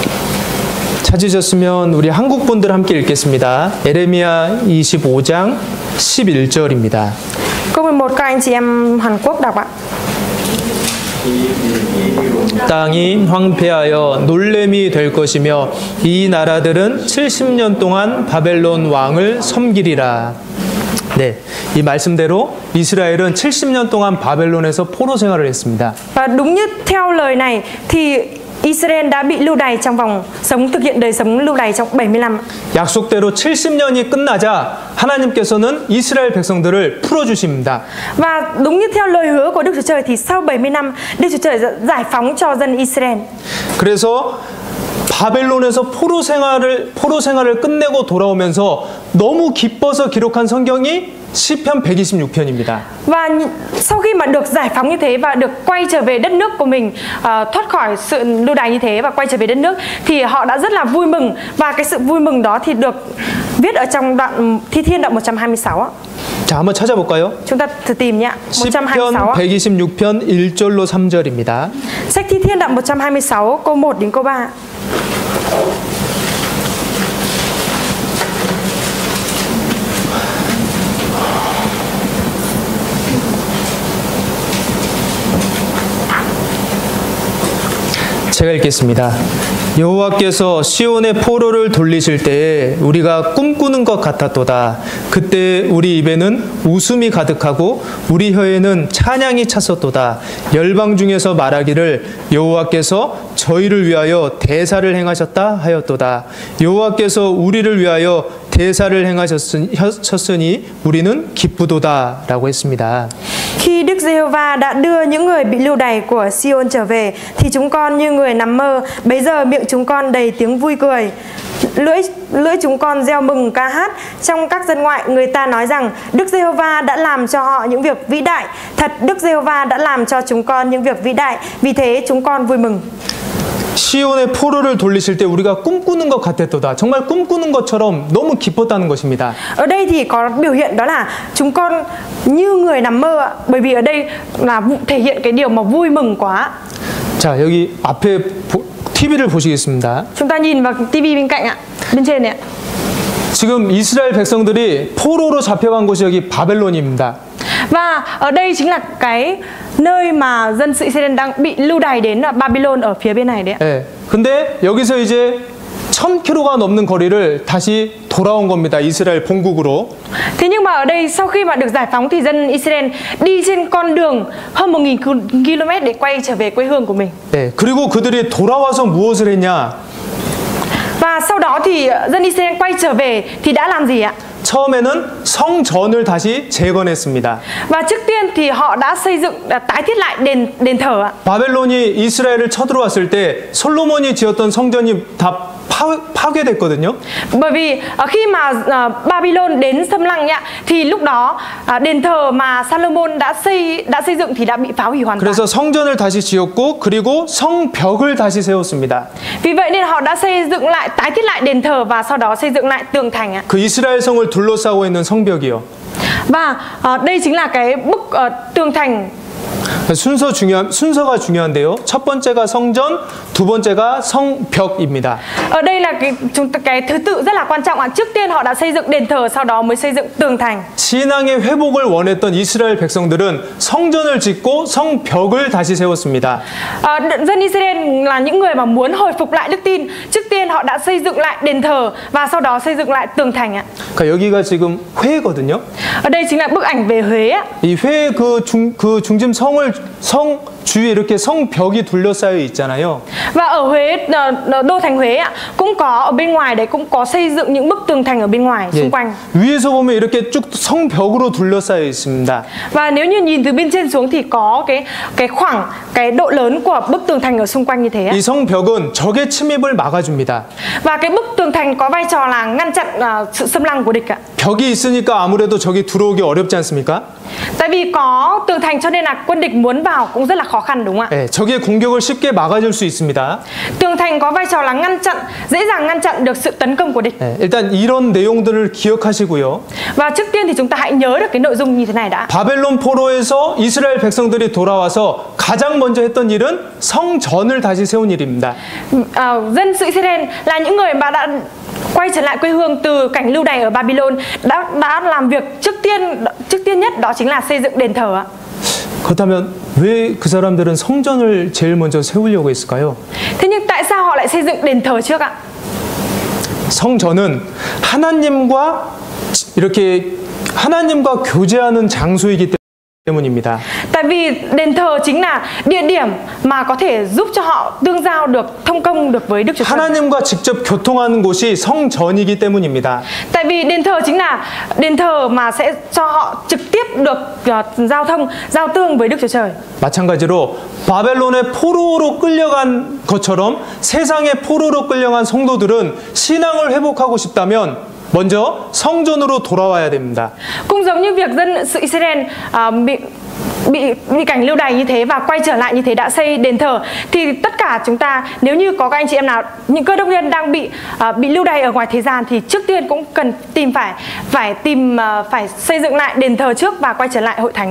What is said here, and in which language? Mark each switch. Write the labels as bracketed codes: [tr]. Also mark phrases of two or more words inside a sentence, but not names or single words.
[ko] 찾으셨으면 우리 한국 분들 함께 읽겠습니다. 에레미야 25장 11절입니다. [vi] Câu 11 các anh chị em Hàn Quốc đọc ạ. [ko] 땅이 황폐하여 놀램이 될 것이며 이 나라들은 70년 동안 바벨론 왕을 섬기리라. 네, 이 말씀대로 이스라엘은 70년 동안 바벨론에서 포로 생활을 했습니다. [vi] Và đúng như theo lời này thì Israel đã bị lưu đày trong vòng thực hiện đời sống lưu đày trong 70 năm. [ko] 약속대로 70년이 끝나자 하나님께서는 이스라엘 백성들을 풀어 주십니다. [vi] Và đúng như theo lời hứa của Đức Chúa Trời thì sau 70 năm Đức Chúa Trời giải phóng cho dân Israel. [ko] 그래서 바벨론에서 포로 생활을 끝내고 돌아오면서 너무 기뻐서 기록한 성경이 시편 126편입니다. [vi] Và sau khi mà được giải phóng như thế và được quay trở về đất nước của mình, thoát khỏi sự lưu đày như thế và quay trở về đất nước thì họ đã rất là vui mừng, và cái sự vui mừng đó thì được viết ở trong đoạn Thi Thiên đoạn 126 ạ. [ko] 자, 한번 찾아볼까요? [vi] Chúng ta thử tìm nhé. 126 [ko] 시편 126편 1절로 3절입니다. [vi] Sách Thi Thiên đoạn 126 câu 1 đến câu 3. [ko] 제가 읽겠습니다. 여호와께서 시온의 포로를 돌리실 때에 우리가 꿈꾸는 것 같았도다. 그때 우리 입에는 웃음이 가득하고 우리 혀에는 찬양이 찼었도다. 열방 중에서 말하기를 여호와께서 저희를 위하여 대사를 행하셨다 하였도다. 여호와께서 우리를 위하여 대사를 행하셨으니 우리는 기쁘도다라고 했습니다. [vi] Khi Đức Giê-hô-va đã đưa những người bị lưu đày của Sion trở về thì chúng con như người nằm mơ, bấy giờ miệng chúng con đầy tiếng vui cười. Lưỡi chúng con reo mừng ca hát. Trong các dân ngoại người ta nói rằng Đức Giê-hô-va đã làm cho họ những việc vĩ đại. Thật Đức Giê-hô-va đã làm cho chúng con những việc vĩ đại. Vì thế chúng con vui mừng. [ko] 시온의 포로를 돌리실 때 우리가 꿈꾸는 것 같았도다. 정말 꿈꾸는 것처럼 너무 기뻤다는 것입니다. [vi] Ở đây thì có biểu hiện đó là chúng con như người nằm mơ ạ. Bởi vì ở đây là thể hiện cái điều mà vui mừng quá. [ko] 자, 여기 앞에 TV를 보시겠습니다. [vi] Chúng ta nhìn vào TV bên cạnh ạ, bên trên này ạ. [ko] 지금 이스라엘 백성들이 포로로 잡혀간 곳이 여기 바벨론입니다. [vi] Và ở đây chính là cái nơi mà dân sự Israel đang bị lưu đày đến là Babylon ở phía bên này đấy ạ. [ko] 네. 근데 여기서 이제 1000km가 넘는 거리를 다시 돌아온 겁니다. 이스라엘 본국으로. [vi] Thế nhưng mà ở đây sau khi mà được giải phóng thì dân Israel đi trên con đường hơn 1000 km để quay trở về quê hương của mình. [ko] 네. 그리고 그들이 돌아와서 무엇을 했냐? [vi] Và sau đó thì dân Israel quay trở về thì đã làm gì ạ? [ko] 처음에는 성전을 다시 재건했습니다. [vi] Và trước tiên thì họ đã xây dựng, tái thiết lại đền thờ ạ. [ko] 바벨론이 이스라엘을 쳐들어왔을 때 솔로몬이 지었던 성전이 다 파괴됐거든요. [vi] Bởi vì khi mà Babylon đến xâm lăng nhá, thì lúc đó đền thờ mà Salomon đã xây dựng thì đã bị phá hủy hoàn toàn. [ko] 그래서 성전을 다시 지었고 그리고 성벽을 다시 세웠습니다. [vi] Vì vậy nên họ đã xây dựng lại, tái thiết lại đền thờ và sau đó xây dựng lại tường thành ạ. [ko] 그 이스라엘 성을 둘러싸고 있는 성벽이요. [vi] Và đây chính là cái bức tường thành. [ko] 순서가 중요한데요. 첫 번째가 성전, 두 번째가 성벽입니다. [vi] Ở đây là cái thứ tự rất là quan trọng ạ. Trước tiên họ đã xây dựng đền thờ, sau đó mới xây dựng tường thành. [ko] 신앙의 회복을 원했던 이스라엘 백성들은 성전을 짓고 성벽을 다시 세웠습니다. [vi] Dân Israel là những người mà muốn hồi phục lại đức tin. Trước tiên họ đã xây dựng lại đền thờ và sau đó xây dựng lại tường thành ạ. [ko] 그러니까 여기가 지금 회거든요. [vi] Ở đây chính là bức ảnh về Huế ạ. [ko] 이 회 그 중심 성 주위에 이렇게 성벽이 둘러싸여 있잖아요. [vi] Và ở Huế, đô thành Huế ạ, cũng có ở bên ngoài đấy cũng có xây dựng những bức tường thành ở bên ngoài xung quanh. [ko] 위에서 보면 이렇게 쭉 성벽으로 둘러싸여 있습니다. [vi] Và nếu như nhìn từ bên trên xuống thì có cái độ lớn của bức tường thành ở xung quanh như thế ạ. [ko] 이 성벽은 적의 침입을 막아줍니다. [vi] Và cái bức tường thành có vai trò là ngăn chặn sự xâm lăng của địch ạ. [ko] 벽이 있으니까 아무래도 적이 들어오기 어렵지 않습니까? [vi] Tại vì có tường thành cho nên là quân địch muốn vào cũng rất là khó khăn đúng không ạ? [ko] 네, 적의 공격을 쉽게 막아줄 수 있습니다. [vi] Tường thành có vai trò là ngăn chặn, dễ dàng ngăn chặn được sự tấn công của địch. [ko] 네, 일단 이런 내용들을 기억하시고요. [vi] Và trước tiên thì chúng ta hãy nhớ được cái nội dung như thế này đã. [ko] 바벨론 포로에서 이스라엘 백성들이 돌아와서 가장 먼저 했던 일은 성전을 다시 세운 일입니다. [vi] Dân sự Israel là những người mà đã quay trở lại quê hương từ cảnh lưu đày ở Babylon đã làm việc trước tiên nhất đó chính là xây dựng đền thờ ạ. [ko] 그렇다면 왜 그 사람들은 성전을 제일 먼저 세우려고 했을까요? [vi] Thế nhưng tại sao họ lại xây dựng đền thờ trước ạ? [ko] 성전은 하나님과 교제하는 장소이기 때문입니다. [vi] Tại vì đền thờ chính là địa điểm mà có thể giúp cho họ tương giao được, thông công được với Đức Chúa Trời. [ko] 하나님과 직접 교통하는 곳이 성전이기 때문입니다. [vi] Tại vì đền thờ chính là đền thờ mà sẽ cho họ trực tiếp được giao tương với Đức Chúa Trời. [ko] 마찬가지로 바벨론의 포로로 끌려간 것처럼 세상의 포로로 끌려간 성도들은 신앙을 회복하고 싶다면 먼저 성전으로 돌아와야 됩니다. [vi] Cũng giống như việc dân sự Israel bị cảnh lưu đày như thế và quay trở lại như thế đã xây đền thờ, thì tất cả chúng ta, nếu như có các anh chị em nào, những cơ đốc nhân đang bị lưu đày ở ngoài thế gian, thì trước tiên cũng cần phải xây dựng lại đền thờ trước và quay trở lại hội thánh.